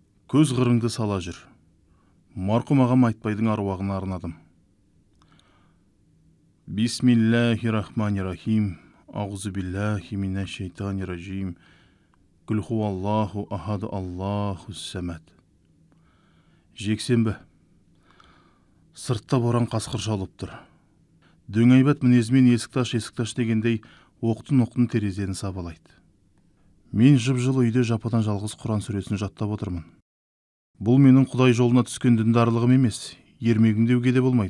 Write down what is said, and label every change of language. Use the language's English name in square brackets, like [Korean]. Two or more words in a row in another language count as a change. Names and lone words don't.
[Kazakh] Көз қырыңды сала жүр. Марқұм ағам айтбайдың аруағына арнадым. [Arabic] بسم الله الرحمن الرحيم. أعوذ بالله من الشيطان الرجيم قل هو الله أحد الله الصمد. [Kazakh] Жексенбі. Сыртта боран қасқыр шалып тұр. Дөңайбат мінезімен есік таш дегендей оқтын терезені сабалайды. Мен жып-жылы үйде жападан жалғыз Құран сүресін жаттап отырмын. Бұл менің Құдай жолына түскен діндарлығым емес, ермегім деуге де болмайды.